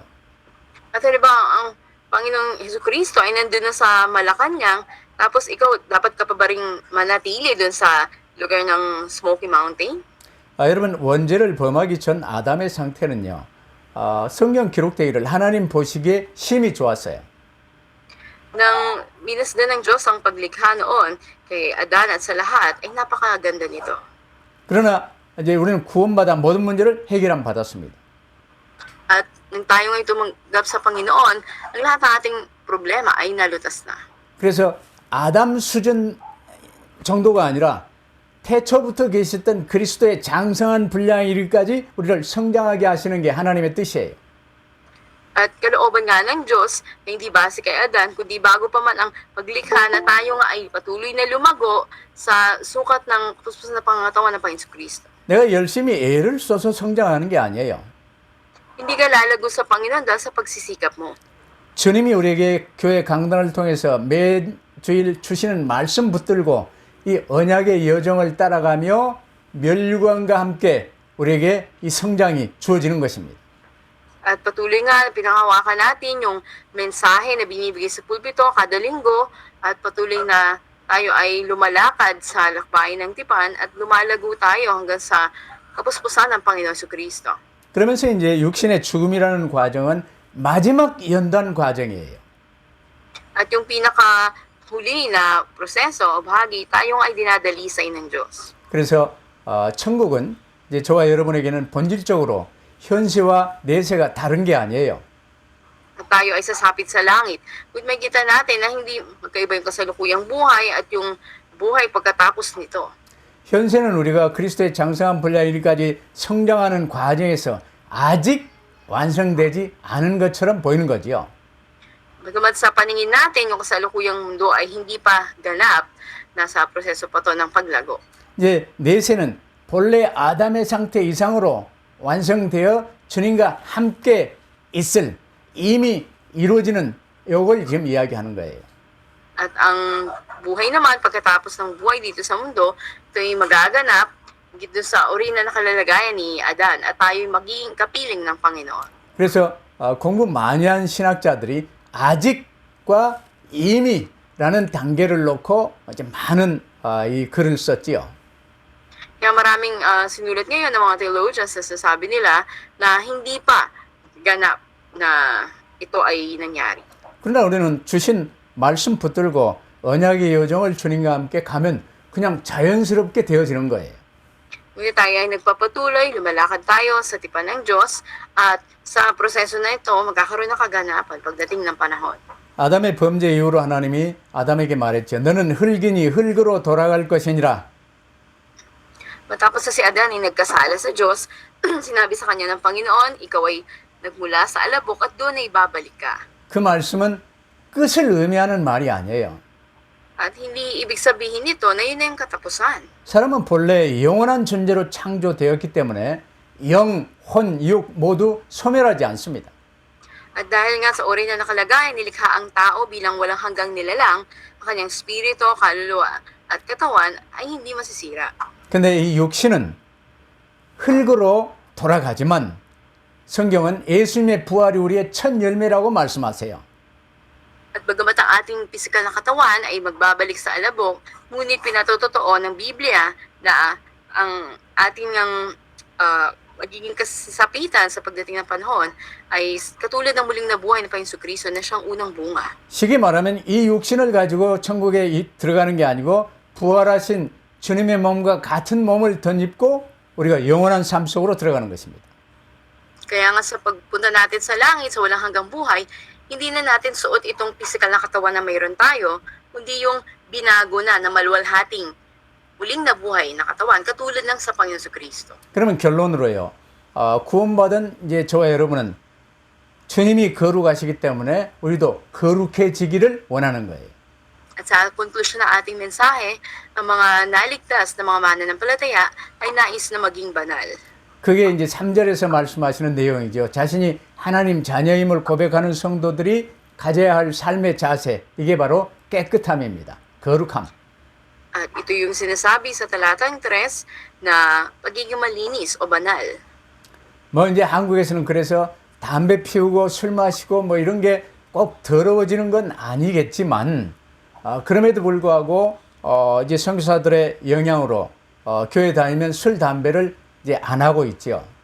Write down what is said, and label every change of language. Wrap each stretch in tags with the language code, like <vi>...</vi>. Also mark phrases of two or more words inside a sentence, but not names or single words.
<tl>At halimbawa, ang Panginoong Jesucristo ay nandun na sa Malacanang, tapos ikaw dapat ka pa ba ring manatili dun sa lugar ng Smoky Mountain?</tl> <ko>여러분 원죄를 범하기 전 아담의 상태는요. 성경 기록되기를 하나님 보시기에 심히 좋았어요.</ko> <tl>Nang minasdan ng Diyos ang paglikha noon kay Adan at sa lahat, ay napakaganda nito.</tl> <ko>그러나 이제 우리는 구원받아 모든 문제를 해결함 받았습니다.</ko> <tl>At nang tayo ngayon tumanggap sa Panginoon, ang lahat ng ating problema ay nalutas na.</tl> <ko>그래서 아담 수준 정도가 아니라 태초부터 계셨던 그리스도의 장성한 분량에 이르기까지 우리를 성장하게 하시는 게 하나님의 뜻이에요.</ko> <tl>At kalooban nga ng Diyos na hindi base kay Adan, kundi bago pa man ang paglikha na tayo nga ay patuloy na lumago sa sukat ng kapuspusan na pangangatawan ng Panginoon Kristo.</tl> <ko>내가 열심히 애를 써서 성장하는 게 아니에요.</ko> <tl>Hindi ka lalago sa Panginoon dahil sa pagsisikap mo.</tl> <ko>주님이 우리에게 교회 강단을 통해서 매주일 주시는 말씀 붙들고 이 언약의 여정을 따라가며 멸류관과 함께 우리에게 이 성장이 주어지는 것입니다.</ko> <tl>At patuloy nga, pinangawakan natin yung mensahe na binibigay sa pulpito kada linggo at patuloy na tayo ay lumalakad sa lakbayin ng tipan at lumalago tayo hanggang sa kapuspusan ng Panginoon Jesucristo.</tl> <ko>그러면서 이제 육신의 죽음이라는 과정은 마지막 연단 과정이에요.</ko> <tl>At yung pinakahuli na proseso o bahagi, tayong ay dinadalisay ng Diyos.</tl> <ko>그래서 천국은 이제 저와 여러분에게는 본질적으로 현세와 내세가 다른 게 아니에요.</ko> <tl>At tayo ay sasapit sa langit. Kung may kita natin na hindi magkaiba yung kasalukuyang buhay at yung buhay pagkatapos nito.</tl> <ko>현세는 우리가 그리스도의 장성한 분량이기까지 성장하는 과정에서 아직 완성되지 않은 것처럼 보이는 거지요.</ko> <tl>Bagamat sa paningin natin, yung kasalukuyang mundo ay hindi pa ganap, nasa proseso pa to ng paglago.</tl> <ko>이제 내세는 본래 아담의 상태 이상으로 완성되어 주님과 함께 있을 이미 이루어지는 요걸 지금 이야기하는 거예요.</ko> <tl>At ang buhay naman, pagkatapos ng buhay dito sa mundo, ito ay magaganap dito sa uri na nakalalagayan ni Adan at tayo'y magiging kapiling ng Panginoon.</tl> <ko>그래서 공부 많이 한 신학자들이 아직과 이미라는 단계를 놓고 이제 많은 이 글을 썼지요.</ko> <tl>Kaya maraming sinulat ngayon ng mga theologians na sasabi nila na hindi pa ganap na ito ay nangyari.</tl> <ko>그러나 우리는 주신 말씀 붙들고 언약의 여정을 주님과 함께 가면 그냥 자연스럽게 되어지는 거예요.</ko> <tl>Ngunit tayo ay nagpapatuloy, lumalakad tayo sa tipan ng Diyos at sa proseso na ito magkakaroon ng kaganapan pagdating ng panahon.</tl> <ko>아담의 범죄 이후로 하나님이 아담에게 말했죠. 너는 흙이니 흙으로 돌아갈 것이니라.</ko> <tl>Matapos na si Adan ay nagkasala sa Diyos, sinabi sa kanya ng Panginoon, ikaw ay nagmula sa alabok at doon ay babalik ka.</tl> <ko>그 말씀은 끝을 의미하는 말이 아니에요.</ko> <tl>At hindi ibig sabihin nito na yun na yung katapusan.</tl> <ko>사람은 본래 영원한 존재로 창조되었기 때문에 영, 혼, 육 모두 소멸하지 않습니다.</ko> <tl>At dahil nga sa uri na nakalagay, nilikha ang tao bilang walang hanggang nilalang, ang kanyang spirito, kaluluwa at katawan ay hindi masisira.</tl> <ko>근데 이 육신은 흙으로 돌아가지만 성경은 예수님의 부활이 우리의 첫 열매라고 말씀하세요.</ko> <tl>At bagamat ang ating pisikal na katawan ay magbabalik sa alabok, ngunit pinatotoo ng Biblia na ang ating magiging kasapitan sa pagdating ng panahon ay katulad ng muling nabuhay ng Panginoon Kristo na siyang unang bunga.</tl> <ko>쉽게 말하면 이 육신을 가지고 천국에 들어가는 게 아니고 부활하신 주님의 몸과 같은 몸을 덧입고 우리가 영원한 삶 속으로 들어가는 것입니다.</ko> <tl>Kaya nga sa pagpunta natin sa langit, sa walang hanggang buhay, hindi na natin suot itong pisikal na katawan na mayroon tayo, kundi yung binago na maluwalhating muling nabuhay na katawan, katulad ng sa Panginoon Kristo.</tl> <ko>그러면 결론으로요. 구원받은 이제 저와 여러분은 주님이 거룩하시기 때문에 우리도 거룩해지기를 원하는 거예요.</ko> <tl>At sa konklusyon ng ating mensahe, ang mga naligtas na mga mananampalataya ay nais na maging banal.</tl> <ko>그게 이제 3절에서 말씀하시는 내용이죠. 자신이 하나님 자녀임을 고백하는 성도들이 가져야 할 삶의 자세, 이게 바로 깨끗함입니다. 거룩함.</ko> <tl>At ito yung sinasabi sa talatang 3 na pagiging malinis o banal.</tl> <ko>뭐 이제 한국에서는 그래서 담배 피우고 술 마시고 뭐 이런 게 꼭 더러워지는 건 아니겠지만 그럼에도 불구하고 이제 선교사들의 영향으로 교회 다니면 술 담배를 이제 안 하고 있죠.</ko>